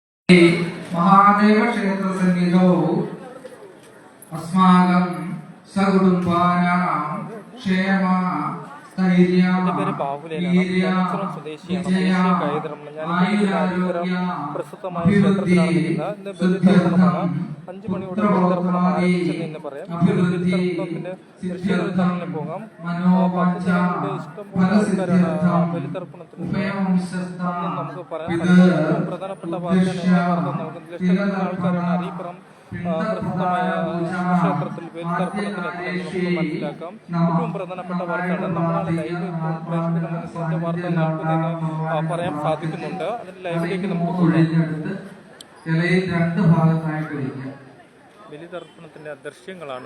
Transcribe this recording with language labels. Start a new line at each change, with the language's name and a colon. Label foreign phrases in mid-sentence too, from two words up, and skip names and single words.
Sanskrit: महादेव क्षेत्र सन्निधौ अस्माकं सकुटुम्बानां क्षेम स्थैर्य वीर्य विजय आयुरारोग्य अभिवृद्धि सिद्ध्यर्थं पुत्रपौत्रादि अभिवृद्धि सिद्ध्यर्थं मनोवाञ्छ फलसिद्ध्यर्थं उभयवंशस्थाः
Malayalam: പ്രസിദ്ധമായ ക്ഷേത്രത്തിൽ ബലിതർപ്പണത്തിന് മനസ്സിലാക്കാം. ഏറ്റവും പ്രധാനപ്പെട്ട വാർത്തയാണ് നമ്മളാണ് ലൈവ് വാർത്ത നൽകുന്നതെന്ന് പറയാൻ സാധിക്കുന്നുണ്ട്. അതിന് ലൈവിലേക്ക് നമുക്ക് ബലിതർപ്പണത്തിന്റെ ദൃശ്യങ്ങളാണ്.